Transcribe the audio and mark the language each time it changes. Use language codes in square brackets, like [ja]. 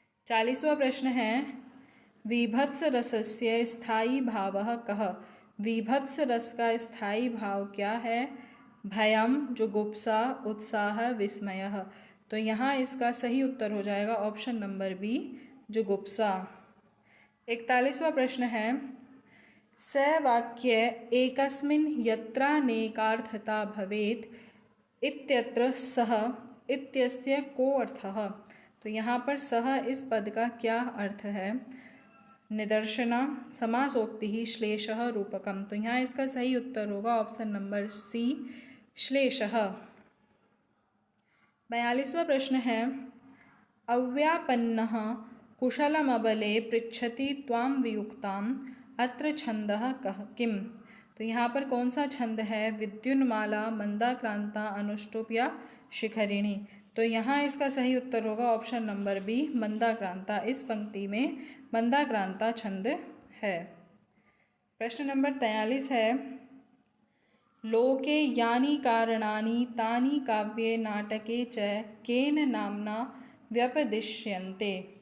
[hi] 40वां प्रश्न है [sa] वीभत्स रसस्य स्थायी भावः कः? [hi] वीभत्स रस का स्थायी भाव क्या है? भयम, जुगुप्सा, उत्साह, विस्मयः। तो यहाँ इसका सही उत्तर हो जाएगा ऑप्शन नंबर बी, जुगुप्सा। 41वां प्रश्न है [sa] स वाक्य एकस्मिन् यत्रानेकार्थता भवेत् इत्यत्र सः इत्यस्य को अर्थः? [hi] तो यहाँ पर सः इस पद का क्या अर्थ है? निदर्शना, समासोक्ति, श्लेषः, रूपकम। तो यहाँ इसका सही उत्तर होगा ऑप्शन नंबर सी, श्लेषः। 42वां प्रश्न है [sa] अव्यापन्नः कुशलमबले पृच्छति त्वां वियुक्ताम् अत्र छंदः कः किम? [hi] तो यहाँ पर कौन सा छंद है? विद्युन्माला, मंदाक्रांता, अनुष्टुप या शिखरिणी। तो यहाँ इसका सही उत्तर होगा ऑप्शन नंबर बी, मंदाक्रांता। इस पंक्ति में मंदाक्रांता छंद है। प्रश्न नंबर 43 है [sa] लोके यानि कारणानि तानि काव्ये नाटके च केन नाम्ना व्यपदिश्यन्ते?